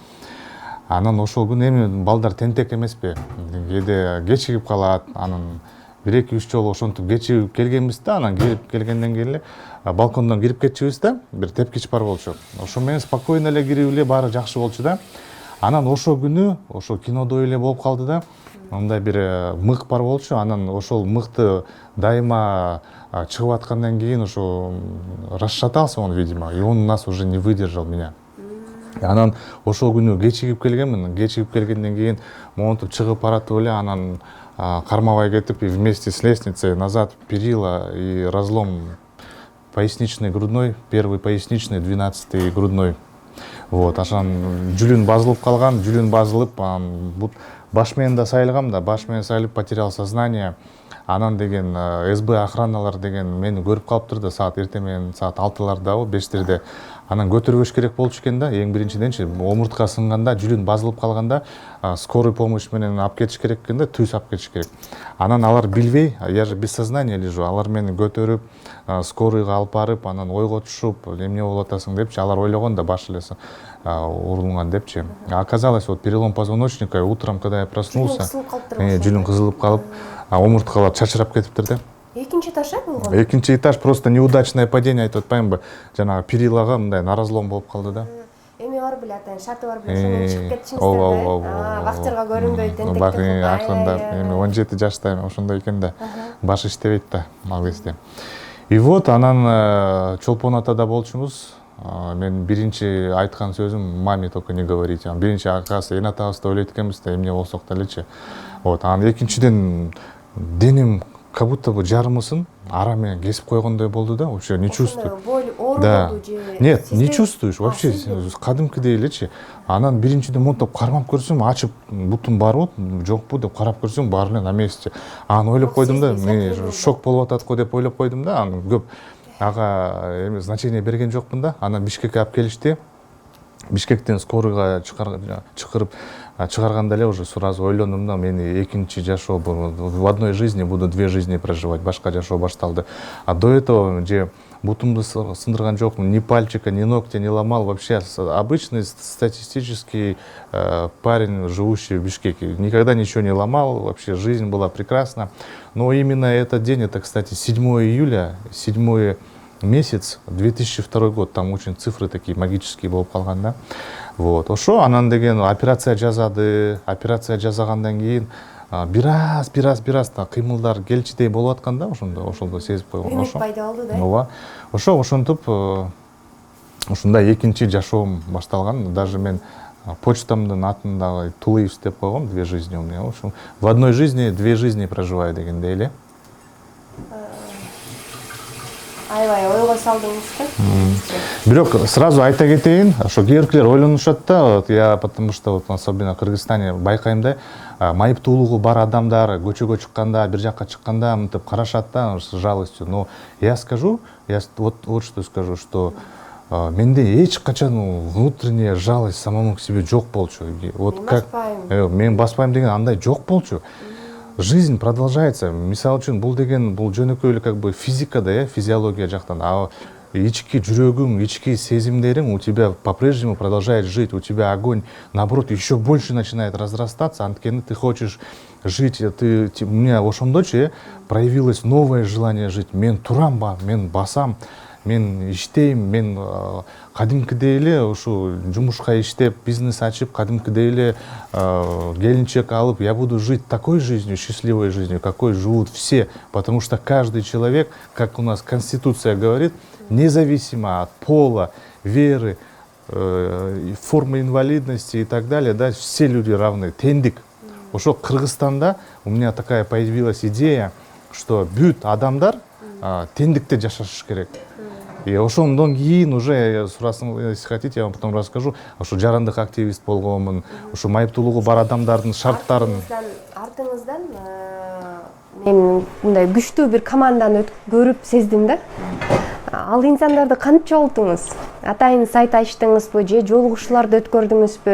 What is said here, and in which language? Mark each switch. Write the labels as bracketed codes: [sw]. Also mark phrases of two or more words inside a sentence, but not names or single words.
[ky] Анан ошол күнү эми балдар тентек эмеспи, кээде кечигип калат, анан 1-2-3 жолу ошентип кечигип келгенбиз да, анан келгенден кийин эле балкондон кирип кетчүбүз да, бир тепкич бар болчу. Ошо менен спокойно эле кирип эле баары жакшы болчу да. Анан ошол күнү ошо кинодой эле болуп калды да. Мындай бир мык бар болчу, анан ошол мыкты дайыма чыгып аткандан кийин ошо [ru] расшатался он, видимо, и он нас уже не выдержал меня. [ky] Анан ошол күнү кечигип келгенмин, кечигип келгенден кийин монтип чыгып баратып эле анан кармабай кетип, [ru] и вместе с лестницей назад перила и разлом поясничный, грудной, первый поясничный, 12-й грудной. Вот, [ky] ашан жүлүн базылып калган, жүлүн базылып, баш менен да сайылгам да, баш менен сайылып [ru] потерял сознание. [ky] Анан деген СБ охраналар деген мени көрүп калыптыр да, саат эртең менен саат 6-ларда, 5-терде. Анан көтөрбөш керек болчу экен да, эң биринчиденчи омуртка сынганда, жүлүн базылып калганда, [ru] скорый помощь [ky] менен алып кетиш керек экен да, түз алып кетиш керек. Анан алар билбей, [ru] я же без сознания лежу, [ky] алар мени көтөрүп, скорыйга алып барып, анан ойго түшүп, эмне болуп атасың депчи, алар ойлогон да баш эле урулган депчи. [ru] Оказалось, вот перелом позвоночника, утром, когда я проснулся, [ky] жүлүн кызылып калып, омурткалар чачырап кетиптир да. Экинчи этаж болгон? Экинчи этаж, [ru] просто неудачное падение, [ky] айтып атпаймынбы, жанагы перилага мындай наразлом болуп калды да. Эми бар беле, атайын шарты бар беле, ошондон чыгып кетишиңиздер да. Вахтерга көрүнбөй, тентектик кылып. Акырындап, эми 17 жаштайм, ошондой экен да. Баш иштебейт да, ал кезде. [ru] И вот [ky] анан Чолпон атада болчубуз. Мен биринчи айткан сөзүм [ru] маме только не говорите. [ky] Биринчи акасы эне атабызды ойлойт экенбиз да, эмне болсок делечи. Вот, анан экинчиден денем [ru] как будто бы [ky] жарымысын ара менен кесип койгондой болду да, [ru] вообще не чувствую. Боль, [ky] оору болду же? [ru] Нет, не чувствуешь вообще, [ky] кадымкыдей элечи. Анан биринчиден монтип кармап көрсөм, ачып бутум барбы, жокпу деп карап көрсөм, баары эле [ru] на месте. [ky] Анан ойлоп койдум да, шок болуп атат го деп ойлоп койдум да, анан көп ага эми значение берген жокмун да. Анан Бишкекке алып келишти. Бишкектен скорыйга чыгарганда эле [ru] уже сразу [ky] ойлондум да, мени экинчи жашоо, [ru] в одной жизни буду две жизни проживать, [ky] башка жашоо башталды. [ru] А до этого же [ky] бутумду сындырган жокмун, [ru] ни пальчика, ни ногтя не ломал, вообще обычный статистический парень, живущий в Бишкеке. Никогда ничего не ломал, вообще жизнь была прекрасна. Но именно этот день, это, кстати, 7 июля, 7 месяц, 2002 год, там очень цифры такие магические [ky] болуп калган да. Вот, ошо анан деген операция жасады, операция жасагандан кийин бир аз да кыймылдар келчидей болуп аткан да, ошондо сезип койгон. Ошо пайда болду да. Ооба. Ошо ошентип ушундай экинчи жашоом башталган. Даже мен почтамдын атын дагы Тулыев деп койгом, [ru] две жизни у меня. В общем, в одной жизни две жизни проживаю [ky] дегендей эле. Аябай ойго салдыңыз да. Бирок сразу айта кетейин, ошо кээбиркилер ойлонушат да, [ru] я потому что вот особенно в Кыргызстане [ky] байкайм да, майыптуулугу бар адамдар көчөгө чыкканда, бир жакка чыкканда мынтип карашат да, [ru] с жалостью. Но я скажу, вот что скажу, что [ky] менде эч качан [ru] внутренняя жалость самому к себе [ky] жок болчу. [ru] Вот как [ky] мен баспайм деген андай жок болчу. [ru] Жизнь продолжается. [ky] Мисалы үчүн бул деген бул жөнөкөй эле [ru] как бы физика [ky] да, физиология жактан. [ru] А [ky] ички жүрөгүң, ички сезимдериң [ru] у тебя по-прежнему продолжает жить. У тебя огонь, наоборот, еще больше начинает разрастаться. Анткени ты хочешь жить, у меня ошондочу проявилось новое желание жить. [ky] Мен турам ба, мен басам. мен иштейм, мен кадимкидей эле ушу жумушка иштеп, бизнес ачып, кадимкидей эле келинчек алып, [ru] я буду жить такой жизнью, счастливой жизнью, какой живут все, потому что каждый человек, как у нас Конституция говорит, независимо от пола, веры, формы инвалидности и так далее, да, все люди равны, [ky] тендик. Ошо Кыргызстанда [ru] у меня такая появилась идея, что [ky] бүт адамдар тендикте жашаш керек. И ошондон кийин уже сурасын, [ru] если хотите, я вам потом расскажу, [ky] ошо жарандык активист болгонмун, ошо майыптуулугу бар адамдардын шарттарын. Артыңыздан мен мындай күчтүү бир команданы көрүп сездим да. Ал инсандарды кантип чогулттуңуз? Атайын сайт ачтыңызбы же жолугушууларды өткөрдүңүзбү?